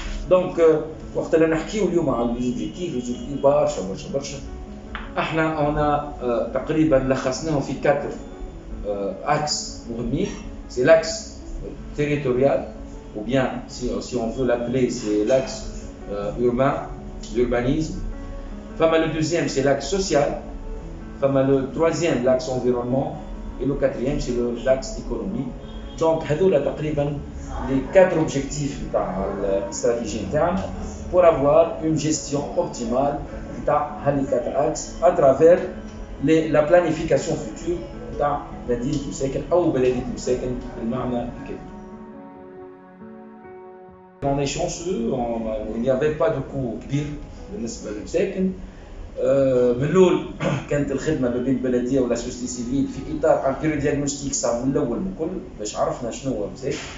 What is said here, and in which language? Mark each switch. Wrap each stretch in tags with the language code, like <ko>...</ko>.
<ar>Donc وقت اللي نحكيو اليوم على الأوبجيكتيف برشا احنا تقريبا لخصناهم في 4 axes مهمين.</ar> <fr>C'est l'axe territorial, ou bien si on veut l'appeler, c'est l'axe urbain, l'urbanisme. Le deuxième, c'est l'axe social. Le troisième, l'axe environnement. Et le quatrième, c'est l'axe économie. Donc,</fr> <ar>هذولا تقريبا</ar> <fr>les 4 objectifs de la stratégie interne pour avoir une gestion optimale de les 4 axes à travers la planification future de</fr> <ar>مدينة مساكن أو بلدية مساكن بالمعنى الكبير.</ar> <fr>On est chanceux, il n'y avait pas de coût</fr> <ar>كبير بالنسبة للمساكن. من الأول كانت الخدمة ما بين البلدية ولا</ar> <fr>سوسيتي سيفيل</fr> <ar>في إطار</ar> <fr>ان دياغنوستيك</fr> <ar>صار من الأول بكل باش عرفنا شنو هو مساكن.</ar>